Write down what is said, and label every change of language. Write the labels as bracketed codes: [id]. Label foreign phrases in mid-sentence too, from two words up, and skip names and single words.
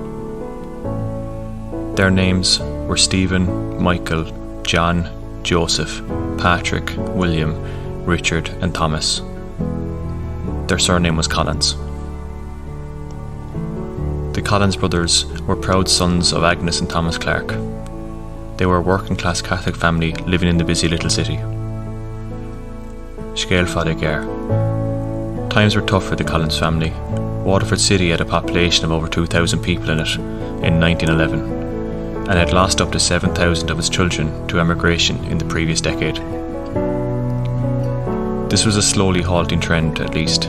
[en] Their names were Stephen, Michael, John, Joseph, Patrick, William, Richard and Thomas. Their surname was Collins. The Collins brothers were proud sons of Agnes and Thomas Clark. They were a working class Catholic family living in the busy little city. [ga] Scéal fada géir. [en] Times were tough for the Collins family. Waterford City had a population of over 2,000 people in it in 1911 and had lost up to 7,000 of its children to emigration in the previous decade. This was a slowly halting trend, at least.